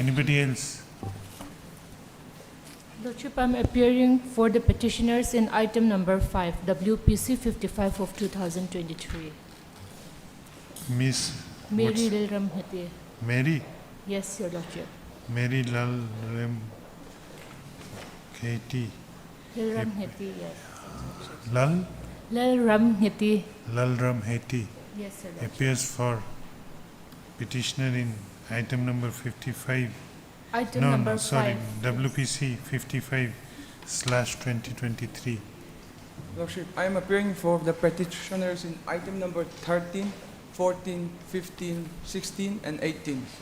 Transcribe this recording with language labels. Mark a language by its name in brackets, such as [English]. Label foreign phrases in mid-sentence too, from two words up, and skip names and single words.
[English] Anybody else? Lordship, I'm appearing for the petitioners in item number 5, WPC 55 of 2023. Miss Mary what's- Lilram Hete. Mary? Yes, Your Lordship. Mary Lal Rem Katie. Lilram Hete, yes. Lal? Lilram Hete. Lalram Heti Yes, Your Lordship. appears for petitioner in item number 55. Item no, number no, sorry, 5. WPC 55/2023. Lordship, I am appearing for the petitioners in item number 13, 14, 15, 16, and 18.